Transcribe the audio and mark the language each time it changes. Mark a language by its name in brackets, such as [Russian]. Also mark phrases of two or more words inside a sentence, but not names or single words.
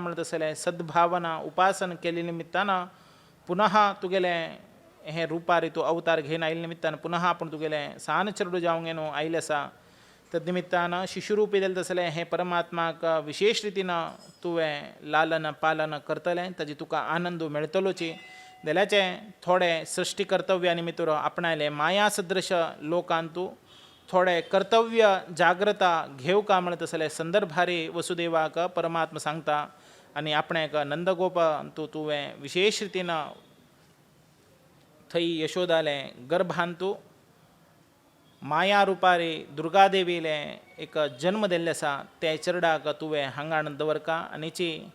[Konkani] म्हणत असले सद्भावना उपासन केले निमित्तान पुनः तुगेले हे रुपारी तू अवतार घेवन आयले निमित्तान पुनः आपण तुगेले सान चरडू जावंक गेनो आयले आसा तद निमित्तान शिशुरूपी दिलें तसलें हे परमात्माक विशेष रितीनं तुवें लालन पालन करतलें ताजी तुका आनंद मेळटलोची जाल्याचे थोडे सृश्टी कर्तव्या निमित्त आपणायले माया सदृश लोकांत तूं थोडे कर्तव्य जाग्रता घेवका म्हणत असले संदर्भारी वसुदेवाक परमात्मा सांगता आनी आपणाक नंदगोप तूं तुवें विशेष रितीनं थंय यशोदाले गर्भांतू माया रुपारी दुर्गादेवीले एक जन्म दिल्ले आसा ते चरडाक तुवें हांगाण दवरका आनीची